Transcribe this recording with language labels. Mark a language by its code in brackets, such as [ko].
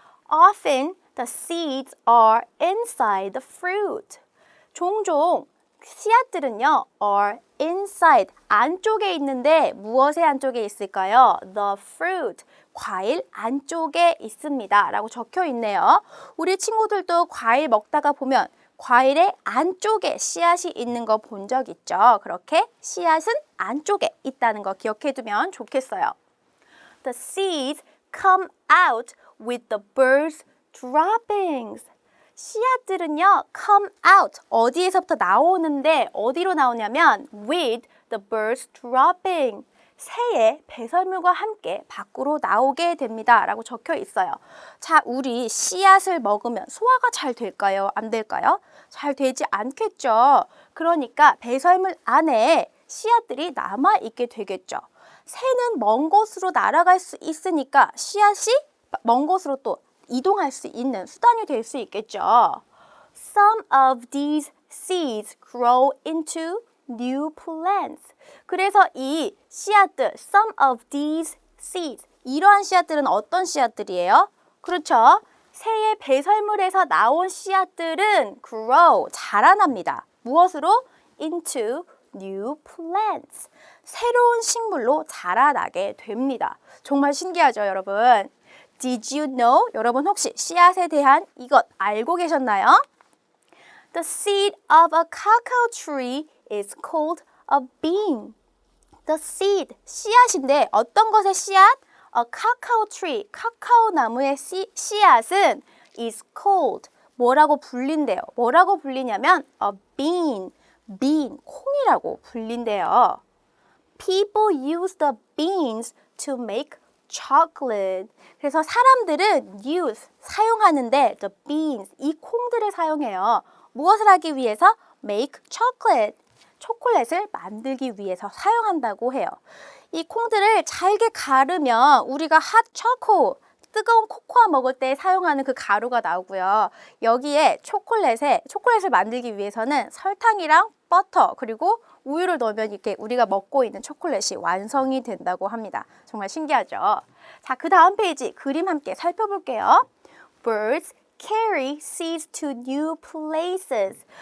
[en] Often the seeds are inside the fruit. [ko] 종종 씨앗들은요, [en] are inside, [ko] 안쪽에 있는데 무엇의 안쪽에 있을까요? [en] The fruit, [ko] 과일 안쪽에 있습니다 라고 적혀 있네요. 우리 친구들도 과일 먹다가 보면 과일의 안쪽에 씨앗이 있는 거 본 적 있죠? 그렇게 씨앗은 안쪽에 있다는 거 기억해 두면 좋겠어요. [en] The seeds come out with the birds' droppings. [ko] 씨앗들은요, [en] come out, [ko] 어디에서부터 나오는데 어디로 나오냐면 [en] with the birds' dropping. [ko] 새의 배설물과 함께 밖으로 나오게 됩니다. 라고 적혀 있어요. 자, 우리 씨앗을 먹으면 소화가 잘 될까요? 안 될까요? 잘 되지 않겠죠. 그러니까 배설물 안에 씨앗들이 남아있게 되겠죠. 새는 먼 곳으로 날아갈 수 있으니까 씨앗이 먼 곳으로 또 이동할 수 있는 수단이 될 수 있겠죠. [en] Some of these seeds grow into new plants. [ko] 그래서 이 씨앗들, [en] some of these seeds, [ko] 이러한 씨앗들은 어떤 씨앗들이에요? 그렇죠. 새의 배설물에서 나온 씨앗들은 [en] grow, [ko] 자라납니다. 무엇으로? [en] into new plants. [ko] 새로운 식물로 자라나게 됩니다. 정말 신기하죠, 여러분? [en] Did you know? [ko] 여러분 혹시 씨앗에 대한 이것 알고 계셨나요? [en] The seed of a cacao tree is called a bean. The seed, [ko] 씨앗인데 어떤 것의 씨앗? [en] A cacao tree, [ko] 카카오 나무의 씨앗은 [en] is called, [ko] 뭐라고 불린대요? 뭐라고 불리냐면 [en] a bean, bean, [ko] 콩이라고 불린대요. [en] People use the beans to make chocolate. [ko] 그래서 사람들은 [en] use, [ko] 사용하는데 [en] the beans, [ko] 이 콩들을 사용해요. 무엇을 하기 위해서? [en] make chocolate, [ko] 초콜릿을 만들기 위해서 사용한다고 해요. 이 콩들을 잘게 가르면 우리가 [en] hot choco, [ko] 뜨거운 코코아 먹을 때 사용하는 그 가루가 나오고요. 여기에 초콜릿을 만들기 위해서는 설탕이랑 버터 그리고 우유를 넣으면 이렇게 우리가 먹고 있는 초콜릿이 완성이 된다고 합니다. 정말 신기하죠? 자, 그 다음 페이지 그림 함께 살펴볼게요. [en] Birds carry seeds to new places.